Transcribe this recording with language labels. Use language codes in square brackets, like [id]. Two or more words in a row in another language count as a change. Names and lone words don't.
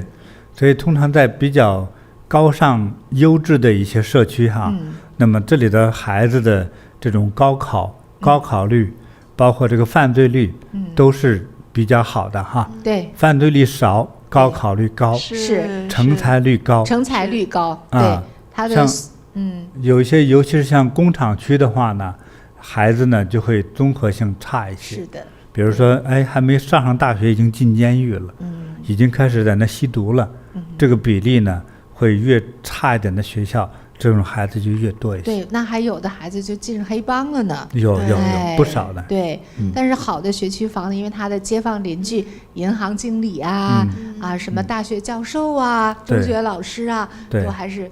[zh] 所以通常在比較高尚優質的一些社區哈，那麼這裡的孩子的這種高考率，包括這個犯罪率，都是比較好的哈。對，犯罪率少。高考率高，是成才率高，對，他的有一些，尤其是像工廠區的話呢，孩子呢就會綜合性差一些。是的，比如說，還沒上大學已經進監獄了，已經開始在那吸毒了，這個比例呢會越差一點的學校，這種孩子就越多一些。對，那還有的孩子就進黑幫了呢。有不少的。對，但是好的學區房，因為他的街坊鄰居、銀行經理啊，什麼大學教授啊、中學老師啊，都還是